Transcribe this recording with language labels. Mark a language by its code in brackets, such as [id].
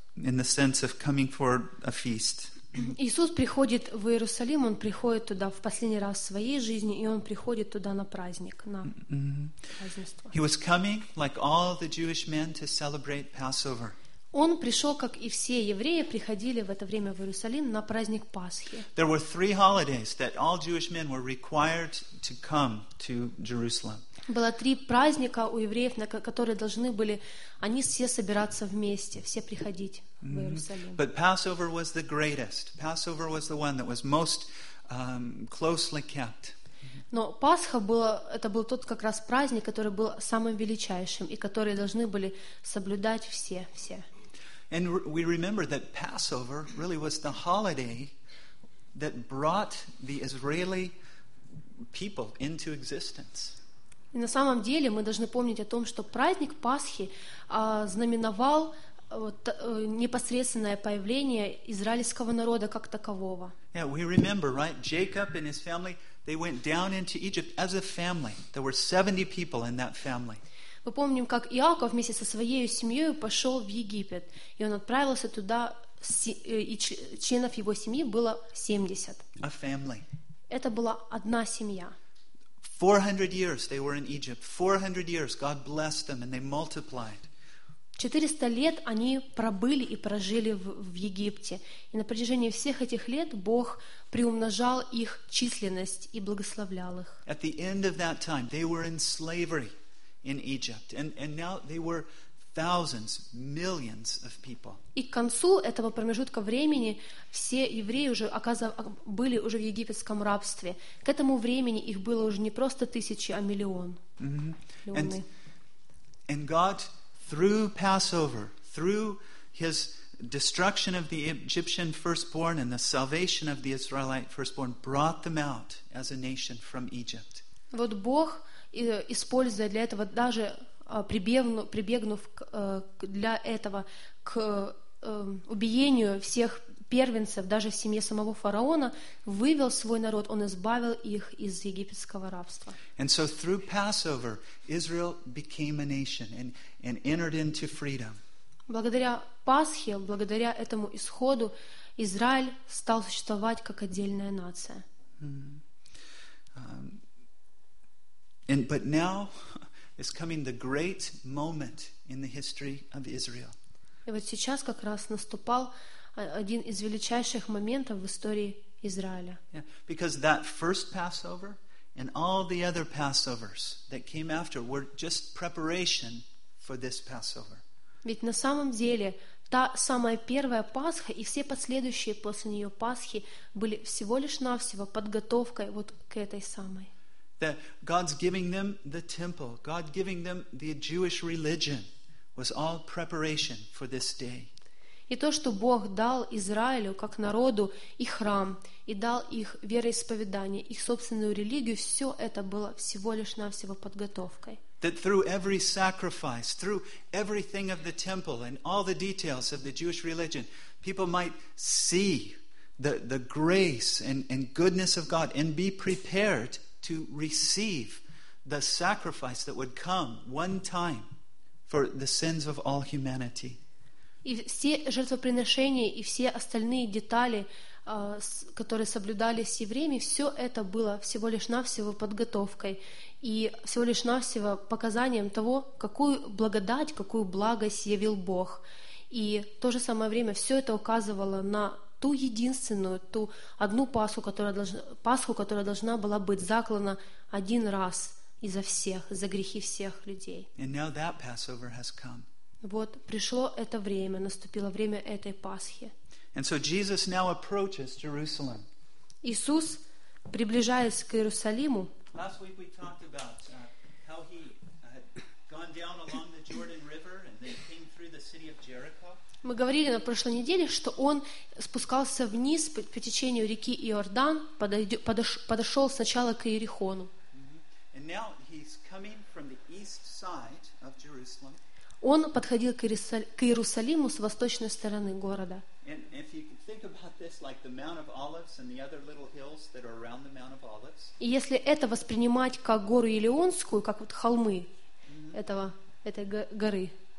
[en] In the sense of coming for a feast. [ru] Иисус приходит в Иерусалим, Он приходит туда в последний раз в Своей жизни, и Он приходит туда на праздник, на празднество. [en] He was coming, like all the Jewish men, to celebrate Passover. [ru] Он пришел, как и все евреи, приходили в это время в Иерусалим на праздник Пасхи. [en] There were three holidays that all Jewish men were required to come to Jerusalem. [ru] Было три праздника у евреев, на которые должны были они все собираться вместе, все приходить в Иерусалим. [en] But Passover was the greatest. Passover was the one that was most closely kept. [ru] Но Пасха была, это был тот как раз праздник, который был самым величайшим и который должны были соблюдать все, все. [en] And we remember that Passover really was the holiday that brought the Israeli people into existence. [ru] И на самом деле мы должны помнить о том, что праздник Пасхи знаменовал непосредственное появление израильского народа как такового. [en] Yeah, we remember, right? Jacob and his family, they went down into Egypt as a family. There were 70 people in that family. [ru] Мы помним, как Иаков вместе со своей семьей пошел в Египет, и он отправился туда, и членов его семьи было 70. [en] A family. [ru] Это была одна семья. [en] 400 years they were in Egypt. 400 years God blessed them and they multiplied. [ru] 400 лет они пробыли и прожили в Египте. И на протяжении всех этих лет Бог приумножал их численность и благословлял их. [en] At the end of that time they were in slavery in Egypt. And now they were thousands, millions of people. [ru] И к концу этого промежутка времени все евреи уже были уже в египетском рабстве. К этому времени их было уже не просто тысячи, а миллион. [en] And God through Passover, through his destruction of the Egyptian firstborn and the salvation of the Israelite firstborn brought them out as a nation from Egypt. [ru] Вот Бог, используя для этого даже прибегнув для этого к убиению всех первенцев, даже в семье самого фараона, вывел свой народ, он избавил их из египетского рабства. [en] And so through Passover, Israel became a nation and entered into freedom. [ru] Благодаря Пасхе, благодаря этому исходу, Израиль стал существовать как отдельная нация. [en] But now is coming the great moment in the history of Israel. [ru] И вот сейчас как раз наступал один из величайших моментов в истории Израиля. [en] Yeah, because that first Passover and all the other Passovers that came after were just preparation for this Passover. [ru] Ведь на самом деле та самая первая Пасха и все последующие после нее Пасхи были всего лишь навсего подготовкой вот к этой самой. [en] That God's giving them the temple, God giving them the Jewish religion, was all preparation for this day. [ru] И то, что Бог дал Израилю как народу и храм, и дал их вероисповедание, их собственную религию, все это было всего лишь навсего подготовкой. [en] That through every sacrifice, through everything of the temple and all the details of the Jewish religion, people might see the grace and goodness of God and be prepared to receive the sacrifice that would come one time for the sins of all humanity. [ru] И все жертвоприношения и все остальные детали которые соблюдали все время, все это было всего лишь навсего подготовкой и всего лишь навсего показанием того, какую благодать, какую благость явил Бог. И в то же самое время все это указывало на ту единственную, ту одну Пасху, которая должна была быть заклана один раз и за всех, за грехи всех людей. [en] And now that Passover has come. [ru] Вот пришло это время, наступило время этой Пасхи. [en] And so Jesus now approaches Jerusalem. [ru] Иисус, приближаясь к Иерусалиму, [en] last week we talked about how he had gone down along the Jordan River and they came through the city of Jericho. [ru] Мы говорили на прошлой неделе, что он спускался вниз по течению реки Иордан, подошел сначала к Иерихону. [en] And now he's coming from the east side of Jerusalem. [ru] Он подходил к Иерусалиму с восточной стороны города. И если это воспринимать как гору Елеонскую, как вот холмы этой